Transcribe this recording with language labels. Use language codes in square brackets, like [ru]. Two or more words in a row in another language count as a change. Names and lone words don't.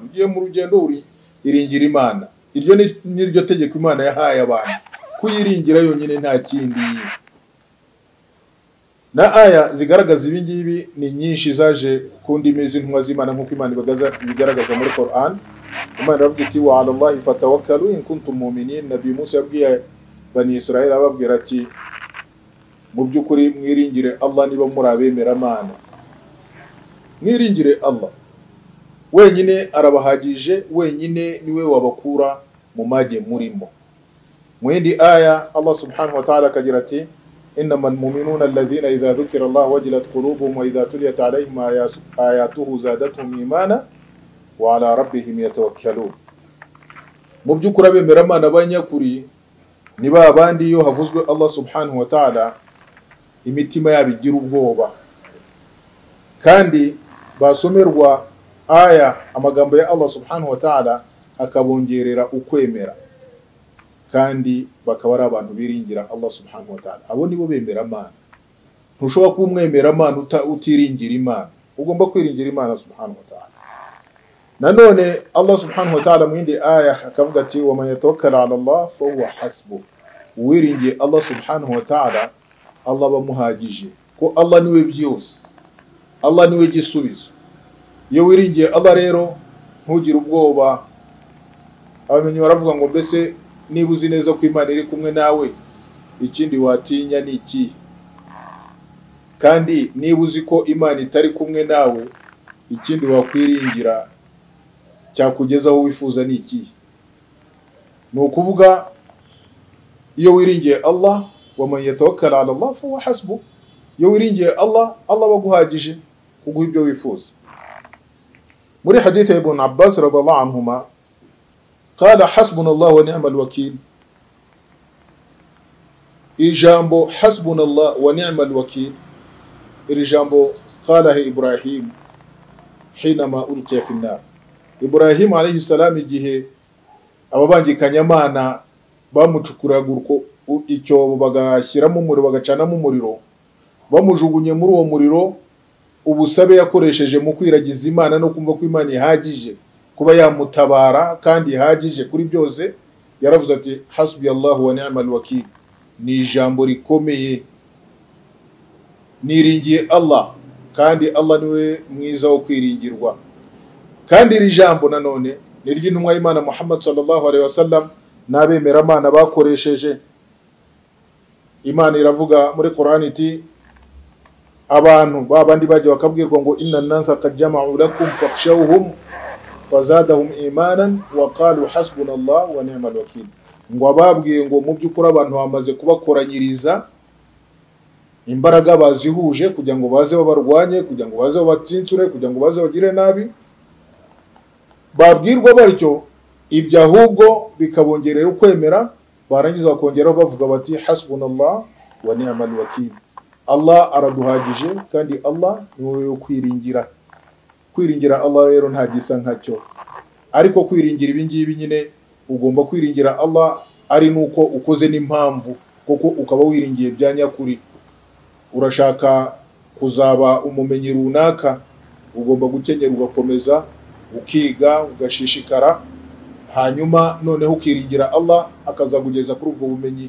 [rw] Ugiye mu rugendo, iringira Imana. Iryo ni ryo tegeko Imana yahaye abantu, kuyiringira yonyine nta kindi. Na aya zigaragaza ibi ngibi ni nyinshi zaje ku ndimi z'intumwa z'Imana nk'uko Imana ibigaragaza muri Quran. Imana iravuga iti [ar] وعلى الله فتوكلوا إن كنتم مؤمنين. [rw] Nabi Musa yabwiye Bani Israel ababwira ati, mu byukuri mwiringire Allah niba muri abemera Imana. Mwiringire Allah wenyine, arabahagije, wenyine niwe wabakura mu mage murimo. Mu yindi aya Allah [ar] سبحانه وتعالى [rw] akagira ati, [ar] إنما المؤمنون الذين إذا ذكر الله وجلت قلوبهم وإذا تليت عليهم آياته زادتهم إيمانا وعلى ربهم يتوكلون. [rw] Mu byukuri abemera Imana banyakuri ni ba bandi iyo havuzwe Allah [ar] سبحانه وتعالى [rw] imitima yabo igira ubwoba, kandi basomerwa aya amagambo ya Allah [ar] سبحانه وتعالى [rw] akabongerera ukwemera, kandi bakaba ari abantu biringira Allah [ar] سبحانه وتعالى. [rw] Abo nibo bemera Imana. Ntushobora kuba umwemera Imana utiringira Imana. Ugomba kwiringira Imana [ar] سبحانه وتعالى. [rw] Nanone Allah [ar] سبحانه وتعالى [rw] mu yindi aya akavuga ati, [ar] ومن يتوكل على الله فهو حسبه. [rw] Uwiringiye Allah [ar] سبحانه وتعالى, [rw] Allah bamuhagije, ko Allah niwe byose, Allah niwe gisubizo. Iyo wiringiye Allah rero ntugire ubwoba. Abamenyi baravuga ngo mbese niba uzi neza ko Imana iri kumwe nawe, ikindi watinya ni iki? Kandi niba uzi ko Imana itari kumwe nawe, ikindi wakwiringira cyakugeza aho wifuza ni iki? Ni ukuvuga iyo wiringiye Allah, [ar] ومن يتوكل على الله فهو حسبه. [rw] Iyo wiringiye Allah, Allah baguhagije kuguha ibyo wifuza. Muri hadith ya [ar] Ibn Abbas رضي الله عنهما قال حسبنا الله ونعم الوكيل. [rw] Ijambo [ar] حسبنا الله ونعم الوكيل, [rw] iri jambo [ar] قالها إبراهيم حينما ألقي في النار. [rw] Ibrahim [ar] عليه السلام [rw] igihe ababangikanya Imana bamucukuraga icyobo bagashyiramo umuriro, bagacanamo umuriro, bamujugunye muri uwo muriro, ubusabe yakoresheje mu kwiragiza Imana no kumva ko Imana ihagije kuba yamutabara kandi ihagije kuri byose, yaravuze ati [ar] حسبي الله ونعم الوكيل, [rw] ni ijambo rikomeye, niringiye Allah kandi Allah niwe mwiza wo kwiringirwa. Kandi iri jambo nanone ni ry'intumwa y'Imana Muhammad [ar] صلى الله عليه وسلم [rw] n'abemera Imana bakoresheje. Imana iravuga muri Qur'an iti abantu babandi baje bakabwirwa ngo [ar] إن الناس قد جمعوا لكم فاخشوهم فزادهم إيمانا وقالوا حسبنا الله ونعم الوكيل, [rw] ngo ababwiye ngo mu by'ukuri abantu bamaze kubakoranyiriza imbaraga bazihuje kugira ngo baze babarwanye, kugira ngo baze babatsinsure, kugira ngo baze bagire nabi, babwirwa batyo ibyo ahubwo bikabongerera ukwemera, barangiza bakongeraho bavuga bati [ar] حسبنا الله ونعم الوكيل, [rw] Allah araduhagije kandi Allah niwe yo kwiringira. Kwiringira Allah rero nta gisa nkacyo, ariko kwiringira ibingibi nyine ugomba kwiringira Allah ari nuko ukoze n'impamvu, kuko ukaba wiringiye bya nyakuri. Urashaka kuzaba umumenyi runaka, ugomba gukenyera ugakomeza ukiga ugashishikara, hanyuma noneho ukiringira Allah akazagugeza kuri ubwo bumenyi.